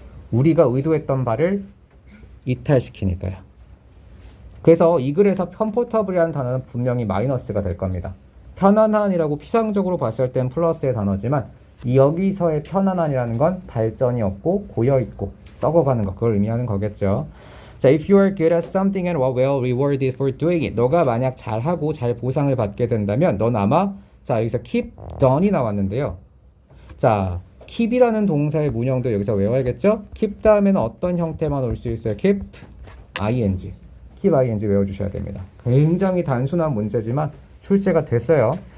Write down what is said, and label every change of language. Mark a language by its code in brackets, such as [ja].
[ko] 우리가 의도했던 바를 이탈시키니까요. 그래서 이 글에서 comfortable이라는 단어는 분명히 마이너스가 될 겁니다. 편안한이라고 피상적으로 봤을 땐 플러스의 단어지만 여기서의 편안한이라는 건 발전이 없고 고여있고 썩어가는 것, 그걸 의미하는 거겠죠. [en] 자, if you are good at something and are well rewarded for doing it. [ko] 너가 만약 잘하고 잘 보상을 받게 된다면 넌 아마 자, 여기서 keep done이 나왔는데요. 자, keep이라는 동사의 문형도 여기서 외워야겠죠? keep 다음에는 어떤 형태만 올 수 있어요? [en] keep ing. [ko] keep ing 외워주셔야 됩니다. 굉장히 단순한 문제지만 출제가 됐어요.